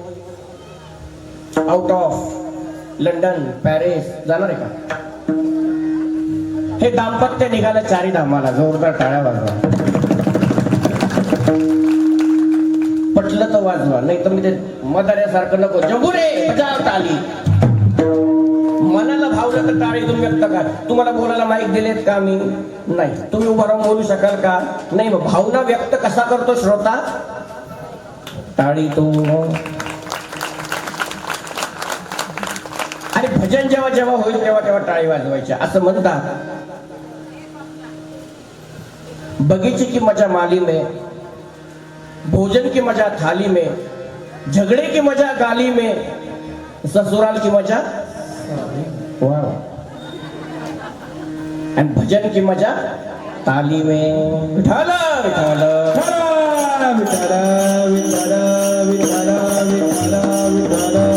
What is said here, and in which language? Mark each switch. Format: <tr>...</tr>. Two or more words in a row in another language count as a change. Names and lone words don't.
<en>out of London</en> <mr>पॅरिस जाणार आहे का हे दाम्पत्य निघालं 4 धामाला जोरदार टाळ्या वाजवा पटलं तर वाजवा नाही तर मी ते मदाऱ्यासारखं नको जंबुरे बजाव टाळी मनाला भावलं तर टाळी तुम्ही व्यक्त करा तुम्हाला बोलायला माईक दिलेत का मी नाही तुम्ही उभं राहून बोलू शकाल का नाही मग भावना व्यक्त कसा करतो श्रोता टाळी तो आणि भजन जेव्हा जेव्हा होईल तेव्हा तेव्हा टाळी वाजवायच्या असं म्हणतात</mr> <hi>बगीचे की मजा माली में भोजन की मजा थाली में झगड़े की मजा गाली में ससुराल की मजा वाह और भजन की मजा ताली में</hi> <mr>विठ्ठल विठ्ठल विठ्ठल विठ्ठल विठ्ठल विठ्ठल विठ्ठल</mr>